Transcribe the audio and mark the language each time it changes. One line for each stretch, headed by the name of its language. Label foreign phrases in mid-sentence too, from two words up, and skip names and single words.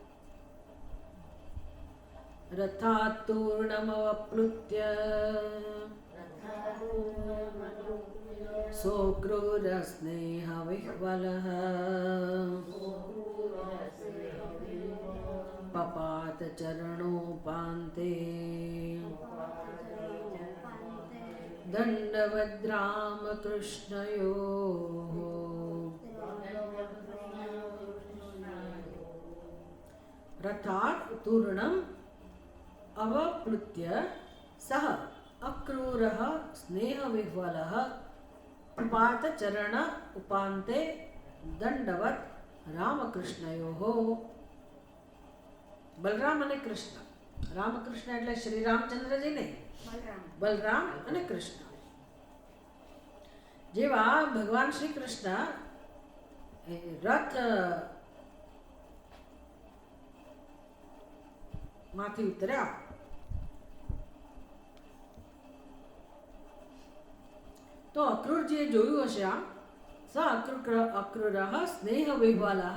Sanskrit: રથાતૂર્ણમવપ્લુત્ય સોક્રૂરસ્નેહવિહ્વલઃ પપાત ચરણોપાન્તે દંડવદ્ રામકૃષ્ણયોઃ रथात् तूर्णम् अवप्लुत्य सः अक्रूरः स्नेहविह्वलः पातचरण उपान्ते दंडवत रामकृष्णयोः.
Gujarati: બલરામ અને કૃષ્ણ. રામકૃષ્ણ એટલે શ્રી રામચંદ્રજી નહીં, બલરામ અને કૃષ્ણ. જેવા ભગવાન શ્રી કૃષ્ણ રથ માંથી ઉતર્યા તો અક્રૂરજીએ જોયું હશે આ
Sanskrit: સ અક્રૂરઃ સ્નેહ વિહ્વલઃ.